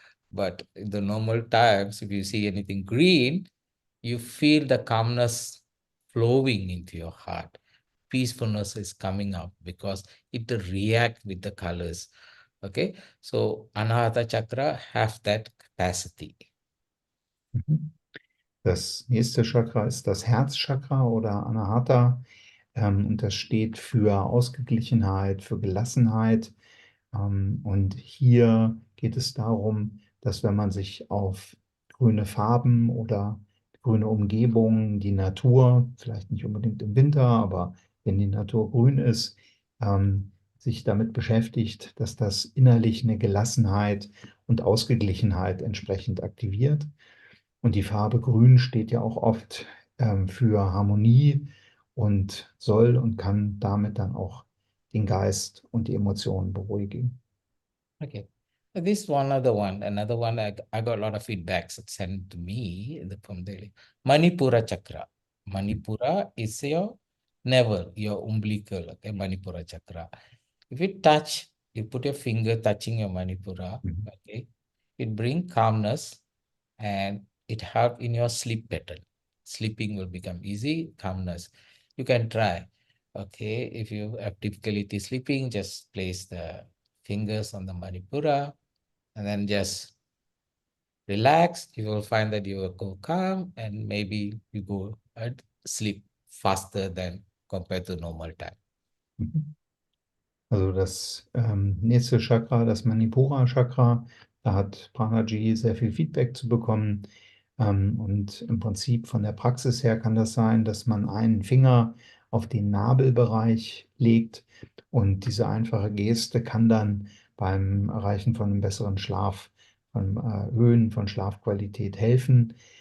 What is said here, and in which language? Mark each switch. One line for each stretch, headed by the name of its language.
English: But in the normal times, if you see anything green, you feel the calmness flowing into your heart. Peacefulness is coming up because it react with the colors. Okay, so Anahata chakra have that capacity. Mhm.
German: Das nächste Chakra ist das Herzchakra oder Anahata. Und das steht für Ausgeglichenheit, für Gelassenheit. Und hier geht es darum, dass wenn man sich auf grüne Farben oder grüne Umgebungen, die Natur, vielleicht nicht unbedingt im Winter, aber wenn die Natur grün ist, sich damit beschäftigt, dass das innerlich eine Gelassenheit und Ausgeglichenheit entsprechend aktiviert. Und die Farbe Grün steht ja auch oft für Harmonie und soll und kann damit dann auch den Geist und die Emotionen beruhigen.
English: Okay. This one other one, another one I got a lot of feedbacks sent to me from the Manipura chakra. Manipura is your navel, your umbilical, okay, Manipura chakra. If you touch, you put your finger touching your Manipura, Mhm. okay, it brings calmness and it help in your sleep pattern. Sleeping will become easy, calmness. You can try. Okay, if you have difficulty sleeping, just place the fingers on the Manipura and then just relax. You will find that you will go calm and maybe you go sleep faster than compared to normal time. Mhm.
German: Also das nächste Chakra, das Manipura-Chakra, da hat Pranaji sehr viel Feedback zu bekommen. Und im Prinzip von der Praxis her kann das sein, dass man einen Finger auf den Nabelbereich legt und diese einfache Geste kann dann beim Erreichen von einem besseren Schlaf, beim Erhöhen von Schlafqualität helfen.